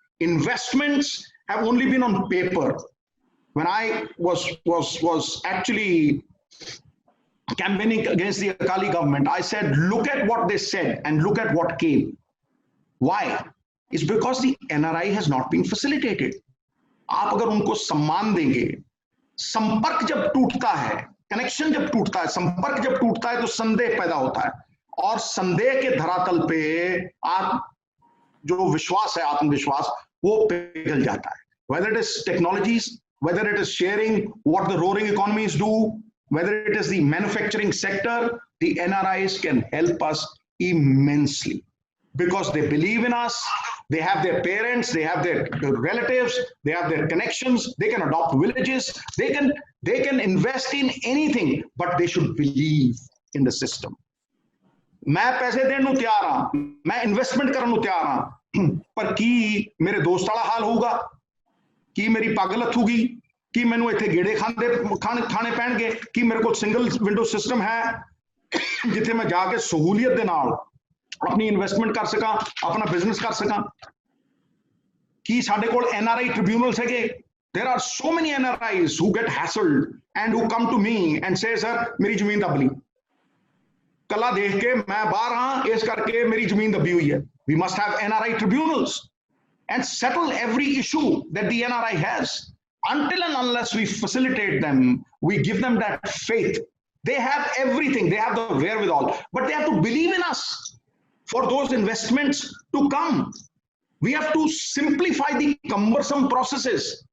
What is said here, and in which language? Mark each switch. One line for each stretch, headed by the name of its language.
English: Investments have only been on paper. When I was actually campaigning against the Akali government, I said, look at what they said and look at what came. Why? It's because the NRI has not been facilitated.
Hindi: आप अगर उनको सम्मान देंगे, संपर्क जब टूटता है, connection जब टूटता है, संपर्क जब टूटता है तो संदेह पैदा होता है, और संदेह के धरातल पे आप जो विश्वास है, आत्मविश्वास, वो पिघल जाता है.
English: Whether it is technologies, whether it is sharing what the roaring economies do, whether it is the manufacturing sector, the NRIs can help us immensely because they believe in us. They have their parents, they have their relatives, they have their connections. They can adopt villages. They can invest in anything, but they should believe in the system.
Punjabi: मैं पैसे देने ਨੂੰ ਤਿਆਰ ਹਾਂ, मैं investment ਕਰਨ ਨੂੰ ਤਿਆਰ ਹਾਂ, ਪਰ ਕੀ ਮੇਰੇ ਦੋਸਤ ਵਾਲਾ ਹਾਲ ਹੋਊਗਾ? ਕੀ ਮੇਰੀ ਪੱਗ ਲੱਥੂਗੀ? ਕਿ ਮੈਨੂੰ ਇੱਥੇ ਗੇੜੇ ਖਾਣੇ ਪੈਣਗੇ? ਕਿ ਮੇਰੇ ਕੋਲ ਸਿੰਗਲ ਵਿੰਡੋ ਸਿਸਟਮ ਹੈ ਜਿੱਥੇ ਮੈਂ ਜਾ ਕੇ ਸਹੂਲੀਅਤ ਦੇ ਨਾਲ ਆਪਣੀ ਇਨਵੈਸਟਮੈਂਟ ਕਰ ਸਕਾਂ, ਆਪਣਾ ਬਿਜ਼ਨਸ ਕਰ ਸਕਾਂ? ਕਿ ਸਾਡੇ ਕੋਲ NRI ਟ੍ਰਿਬਿਊਨਲਸ ਹੈਗੇ?
English: There are so many NRIs who get hassled and who come to me and say, sir,
Punjabi: ਮੇਰੀ ਜ਼ਮੀਨ ਦੱਬ ਲਈ, ਕੱਲਾ ਦੇਖ ਕੇ ਮੈਂ ਬਾਹਰ ਹਾਂ, ਇਸ ਕਰਕੇ ਮੇਰੀ ਜ਼ਮੀਨ ਦੱਬੀ ਹੋਈ ਹੈ.
English: We must have NRI tribunals and settle every issue that the NRI has. Until and unless we facilitate them, we give them that faith. They have everything, they have the wherewithal, but they have to believe in us for those investments to come. We have to simplify the cumbersome processes.